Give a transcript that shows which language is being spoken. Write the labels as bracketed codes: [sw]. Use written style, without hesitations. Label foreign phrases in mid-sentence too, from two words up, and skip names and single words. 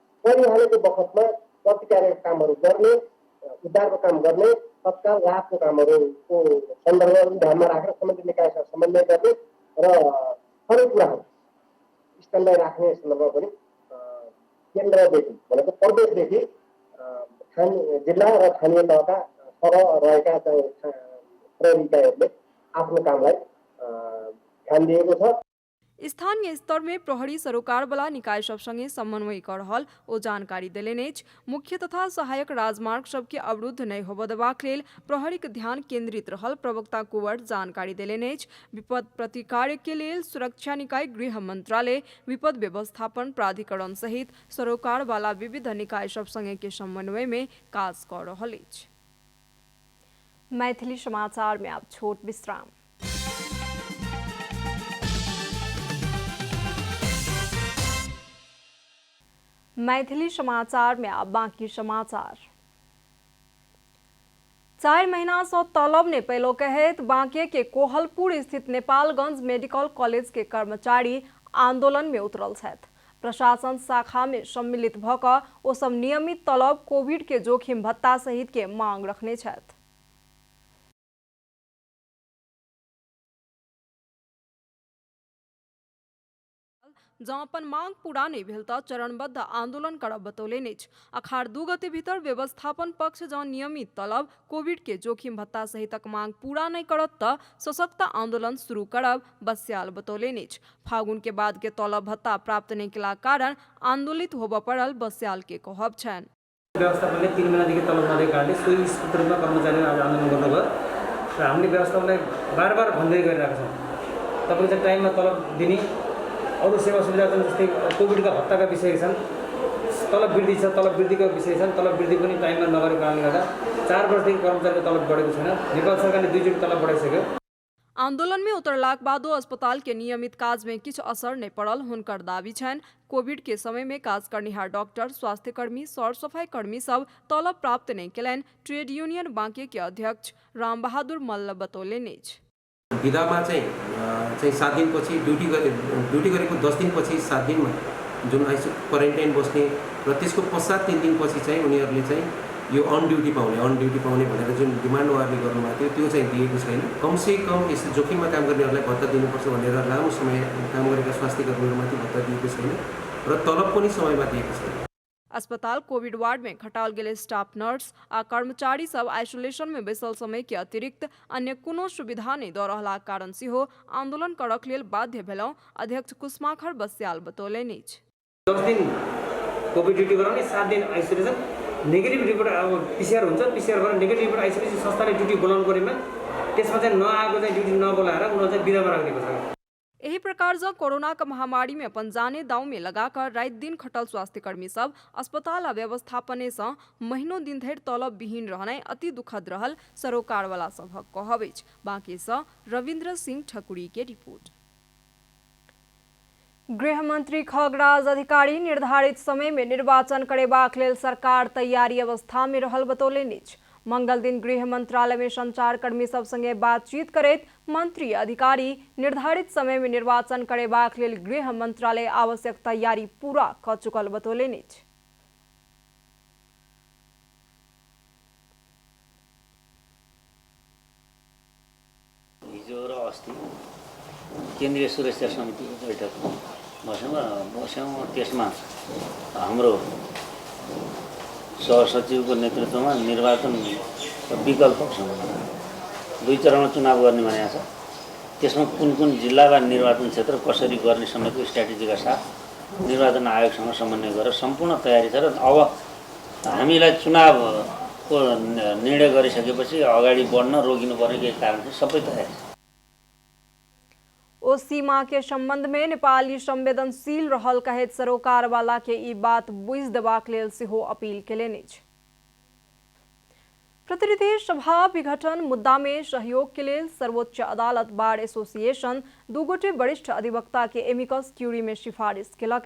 [ne] परिहालेको बखतमा प्रतिकारक कामहरू गर्ने, उद्धारको काम गर्ने, तत्काल राहतको कामहरूको सन्दर्भहरू ध्यानमा राखेर सम्बन्धित निकायसँग समन्वय गर्ने र सबै कुराहरू स्ट्यान्डबाई राख्ने सन्दर्भ पनि केन्द्रदेखि भनेको प्रदेशदेखि जिल्ला र स्थानीय तहका सर रहेका चाहिँ प्रहरी इकाइहरूले आफ्नो कामलाई ध्यान दिएको छ। [mai] स्थानीय स्तर में प्रहरी सरोकारवाला निकाय सब संगे समन्वय कर रहल ओ जानकारी देलनि अछि। मुख्य तथा सहायक राजमार्ग सबके अवरुद्ध नहीं होबय देबाक लेल प्रहरीक ध्यान केंद्रित रहल प्रवक्ता कुंवर जानकारी देलनि अछि। विपद प्रतिकार्य के लेल सुरक्षा निकाय, गृह मंत्रालय, विपद व्यवस्थापन प्राधिकरण सहित सरोकारवाला विविध निकाय सब संगे के समन्वय में काज कर रहल अछि। मैथिली समाचार में आप छोट विश्राम। मैथिली समाचार में अब बाकी समाचार। 4 महीना से तलब ने पैलो कहत बांके के कोहलपुर स्थित नेपालगंज मेडिकल कॉलेज के कर्मचारी आंदोलन में उतरल छथि। प्रशासन शाखा में सम्मिलित भ क ओ सब नियमित तलब, कोविड के जोखिम भत्ता सहित के मांग रखने छथि। जँ अपन मांग पूरा नहीं भेल तऽ चरणबद्ध आंदोलन करब बतौलनि अछि। अखाड़ 2 गते भीतर व्यवस्थापन पक्ष जँ नियमित तलब, कोविड के जोखिम भत्ता सहितक मांग पूरा नहीं करत तऽ सशक्त आंदोलन शुरू करब बस्याल बतौलनि अछि। फागुन के बाद के तलब भत्ता प्राप्त नहीं केला कारण आंदोलित होबऽ पड़ल बस्याल के कहब छनि। [ne] व्यवस्थापनले 3 महिनादेखि तलब नदिएको कारणले सोही सूत्रमा कर्मचारीले आज आन्दोलन गर्नुभयो र हामीले व्यवस्थापनलाई बार भन्दै गरिरहेका छौँ तपाईले चाहिँ टाइममा तलब दिने, अरू सेवा सुविधा जस्तै कोभिडका भत्ताका विषय छन्, तलब वृद्धि छ, तलब वृद्धिका विषय छन्, तलब वृद्धि पनि टाइममा नगरेको कारणले गर्दा 4 वर्षदेखि कर्मचारीको तलब बढेको छैन। नेपाल सरकारले 2 चोटि तलब बढाइसक्यो। [mai] आंदोलन में उतरलाक बादो अस्पताल के नियमित काज में किछु असर नहीं पड़ल हुनकर दावी छनि। कोविड के समय में काज करनिहार डॉक्टर, स्वास्थ्यकर्मी, सर सफाई कर्मी सब तलब प्राप्त नहीं केलनि। ट्रेड यूनियन बांके के अध्यक्ष राम बहादुर मल्ल बतौलनि अछि। [ne] विधामा चाहिँ 7 दिनपछि ड्युटी गरेको 10 दिनपछि 7 दिनमा जुन क्वारेन्टाइन बस्ने र त्यसको पश्चात 3 दिनपछि चाहिँ उनीहरूले चाहिँ यो अन ड्युटी पाउने भनेर जुन डिमान्ड उहाँहरूले गर्नुभएको थियो त्यो चाहिँ दिएको छैन। कमसे कम यस्तो जोखिममा काम गर्नेहरूलाई भत्ता दिनुपर्छ भनेर लामो समय काम गरेका स्वास्थ्य कर्मीहरूमाथि भत्ता दिएको छैन र तलब पनि समयमा दिएको छैन। [mai] अस्पताल कोविड वार्ड में खटाल गेल स्टाफ, नर्स आ कर्मचारी सब आइसोलेशन में बैसल समय के अतिरिक्त अन्य कोनो सुविधा नहीं द रहलाक कारण सेहो आंदोलन करक लेल बाध्य भेलौं। अध्यक्ष कुसमाखर बस्याल बतौलनि अछि। [ne] 10 दिन कोभिड ड्युटी गराउने, 7 दिन आइसोलेसन, नेगेटिभ रिपोर्ट अब पीसीआर हुन्छ, पीसीआर गरेर नेगेटिभ रिपोर्ट आइसोलेसन संस्थाले ड्युटी बोलाउनु परेमा त्यसमा चाहिँ नआएको चाहिँ ड्युटी नबोलाएर उनीहरू चाहिँ बिदामा राख्दिएको छ। [mai] एही यही प्रकार से कोरोना का महामारी में अपन जाने दाव में लगाकर रात दिन खटल स्वास्थ्य कर्मी सब अस्पताल आ व्यवस्थापने से महीनों दिन धरि तलब विहीन रहनाइ अति दुखद रहल सरोकार वाला सभक कहब। बाकी से रविन्द्र सिंह ठकुरी के रिपोर्ट। गृह मंत्री खगराज अधिकारी निर्धारित समय में निर्वाचन करेबाक लेल सरकार तैयारी अवस्था में रहल बतौलनि। मंगल दिन गृह मंत्रालय में संचार कर्मी सब संगे बातचीत करैत मंत्री अधिकारी निर्धारित समय में निर्वाचन करेबाक लेल गृह मंत्रालय आवश्यक तैयारी पूरा क चुकल बतौलनि। [ne] हिजो र अस्ति केन्द्रीय सुरक्षा समितिको बैठक बस्यौँ। त्यसमा हाम्रो सहसचिवको नेतृत्वमा निर्वाचन विकल्पसँग 2 चरणमा चुनाव गर्ने भनेको छ। त्यसमा कुन कुन जिल्ला वा निर्वाचन क्षेत्र कसरी गर्ने समेतको स्ट्राटेजीका साथ निर्वाचन आयोगसँग समन्वय गरेर सम्पूर्ण तयारी छ। र अब हामीलाई चुनावको निर्णय गरिसकेपछि अगाडि बढ्न रोकिनु पर्ने केही कारण चाहिँ सबै तयारी छ। [mai] ओ सीमा के संबंध में नेपाली संवेदनशील रहल कहेत सरोकार वाला के ई बात बुझ देबाक लेल सेहो अपील केलनि। प्रतिनिधि सभा विघटन मुद्दा में सहयोग के लिए सर्वोच्च अदालत बार एसोसिएशन 2 गोटे वरिष्ठ अधिवक्ता के एमिकस क्यूरी में सिफारिश केलक।